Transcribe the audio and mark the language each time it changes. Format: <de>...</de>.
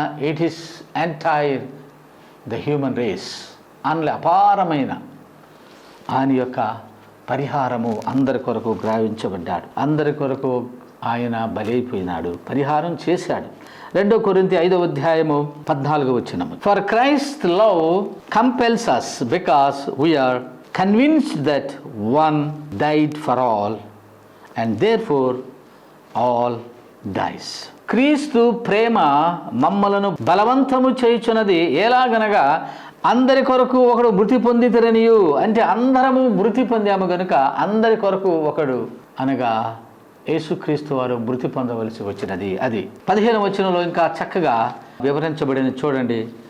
<en>It is entire the human race.</en> <te>అందులో అపారమైన ఆయన యొక్క పరిహారము అందరి కొరకు గ్రావించబడ్డాడు, అందరి కొరకు ఆయన బలైపోయినాడు, పరిహారం చేశాడు. 2 కొరింథీ 5వ అధ్యాయము 14వ వచనము.</te> <en>For Christ love compels us because we are convinced that one died for all and therefore all dies.</en> <te>క్రీస్తు ప్రేమ మమ్మలను బలవంతము చేయుచున్నది. ఎలాగనగా అందరి కొరకు ఒకడు మృతి పొందితిరనియు, అంటే అందరము మృతి పొందాము గనుక అందరి కొరకు ఒకడు, అనగా యేసుక్రీస్తు వారు మృతి పొందవలసి వచ్చినది. అది 15వ వచనంలో ఇంకా చక్కగా వివరించబడిన చూడండి.</te>